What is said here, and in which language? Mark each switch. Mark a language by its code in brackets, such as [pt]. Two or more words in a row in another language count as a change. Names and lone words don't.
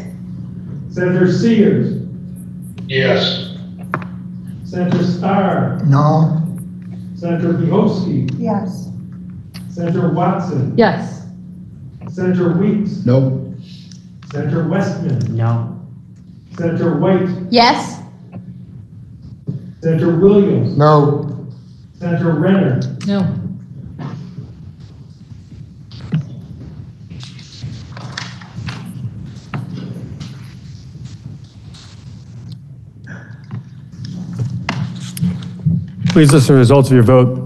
[en] Senator Sears. Yes. Senator Starr. No. Senator Bihovsky. Yes. Senator Watson. Yes. Senator Weeks. No. Senator Westman. No. Senator White. Yes. Senator Williams. No. Senator Renner. No. Please listen to the results of your vote.